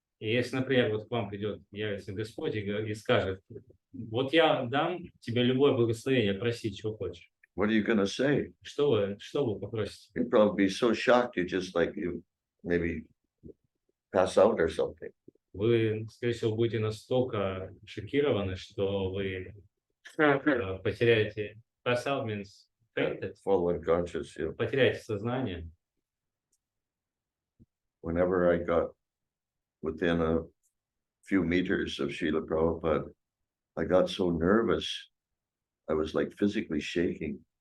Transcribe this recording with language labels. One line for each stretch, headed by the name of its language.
Russian: И если, например, вот к вам придет, явится Господь и скажет, вот я дам тебе любое благословение, проси, чего хочешь.
English: What are you going to say?
Russian: Что вы попросите?
English: You'd probably be so shocked you just like you maybe pass out or something.
Russian: Вы, скорее всего, будете настолько шокированы, что вы потеряете,
English: pass out means fainted, Fall unconscious. You know.
Russian: потеряете сознание.
English: Whenever I got within a few meters of Srila Prabhupada, I got so nervous. I was like physically shaking.